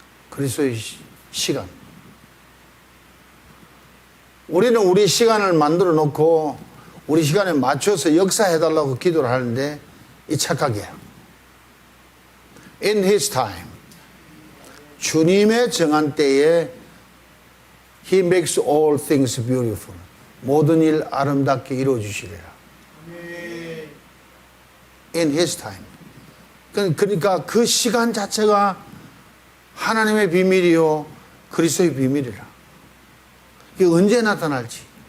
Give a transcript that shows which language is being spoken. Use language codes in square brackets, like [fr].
[ko] 그리스도의 시간. 우리는 우리 시간을 만들어 놓고 우리 시간에 맞춰서 역사해달라고 기도를 하는데 이 착각이야. [en] In His time. [ko] 주님의 정한 때에 [en] He makes all things beautiful. [ko] 모든 일 아름답게 이루어주시리라. [en] In His time. [ko] 그러니까 그 시간 자체가 하나님의 비밀이요 그리스도의 비밀이라. 이게 언제 나타날지.